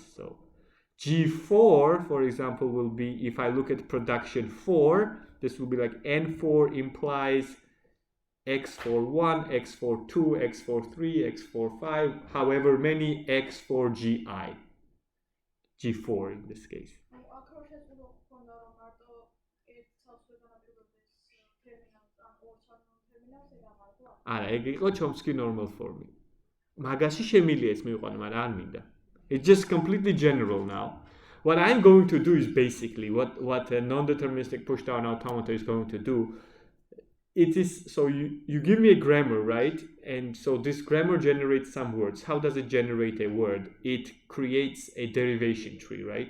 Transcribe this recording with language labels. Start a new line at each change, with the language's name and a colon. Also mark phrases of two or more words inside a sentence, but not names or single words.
English: So G4, for example, will be, if I look at production 4, this will be like N4 implies X41, X42, X43, X45, however many X4GI. G4 in this case.
Georgian: არა, ეგ იყო Chomsky normal form. მაგაში შემიძლია ეს მივიყვანო, მაგრამ არ მინდა.
English: It's just completely general now. What I'm going to do is basically what a non-deterministic pushdown automata is going to do. It is, so you give me a grammar, right? And so this grammar generates some words. How does it generate a word? It creates a derivation tree, right?